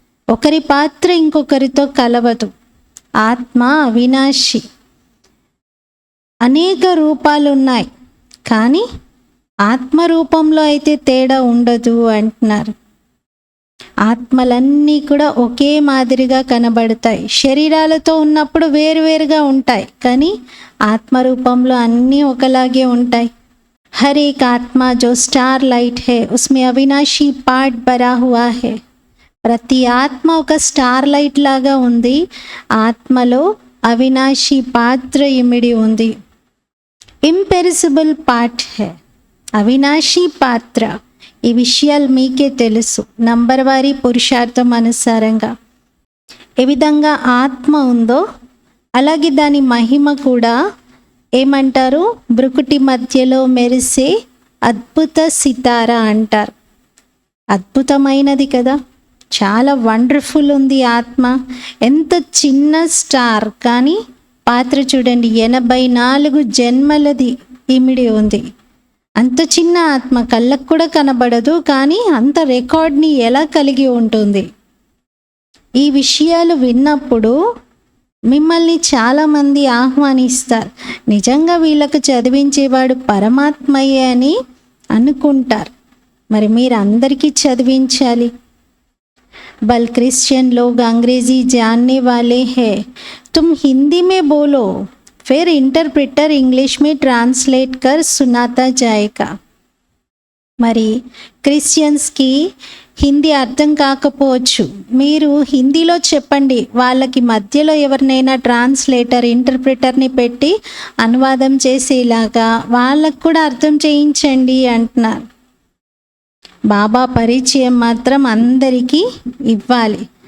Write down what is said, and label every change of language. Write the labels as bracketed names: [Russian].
[Telugu] ఒకరి పాత్ర ఇంకొకరితో కలవదు. ఆత్మ అవినాశి, అనేక రూపాలు ఉన్నాయి, కానీ ఆత్మ రూపంలో అయితే తేడా ఉండదు అంటున్నారు. ఆత్మలన్నీ కూడా ఒకే మాదిరిగా కనబడతాయి. శరీరాలతో ఉన్నప్పుడు వేరువేరుగా ఉంటాయి, కానీ ఆత్మరూపంలో అన్నీ ఒకలాగే ఉంటాయి. [Hindi] हर एक आत्मा जो स्टार लाइट है उसमें अविनाशी पार्ट भरा हुआ है. [Telugu] ప్రతి ఆత్మ ఒక స్టార్ లైట్ లాగా ఉంది, ఆత్మలో అవినాశి పాత్ర ఇమిడి ఉంది. ఇంపెరిసిబుల్ పార్ట్ హే, అవినాశి పాత్ర. ఈ విషయాలు మీకే తెలుసు. నంబర్ వారి పురుషార్థం అనుసారంగా ఏ విధంగా ఆత్మ ఉందో అలాగే దాని మహిమ కూడా ఏమంటారు, బ్రుకుటి మధ్యలో మెరిసే అద్భుత సితారా అంటారు. అద్భుతమైనది కదా, చాలా వండర్ఫుల్ ఉంది ఆత్మ. ఎంత చిన్న స్టార్, కానీ పాత్ర చూడండి 84 జన్మలది ఇమిడి ఉంది. అంత చిన్న ఆత్మ కళ్ళకు కూడా కనబడదు, కానీ అంత రికార్డ్ని ఎలా కలిగి ఉంటుంది. ఈ విషయాలు విన్నప్పుడు మిమ్మల్ని చాలామంది ఆహ్వానిస్తారు. నిజంగా వీళ్ళకు చదివించేవాడు పరమాత్మయే అని అనుకుంటారు. మరి మీరు అందరికీ చదివించాలి. [Hindi] బల్ క్రిస్టియన్ లోग अंग्रेजी जानने वाले हैं, तुम हिंदी में बोलो, फिर इंटरप्रेटर इंग्लिश में ट्रांसलेट कर सुनाता जाएगा. [Telugu] మరి క్రిస్టియన్స్కి హిందీ అర్థం కాకపోవచ్చు, మీరు హిందీలో చెప్పండి, వాళ్ళకి మధ్యలో ఎవరినైనా ట్రాన్స్లేటర్ ఇంటర్ప్రిటర్ని పెట్టి అనువాదం చేసేలాగా వాళ్ళకు కూడా అర్థం చేయించండి అంటున్నారు. బాబా పరిచయం మాత్రం అందరికీ ఇవ్వాలి.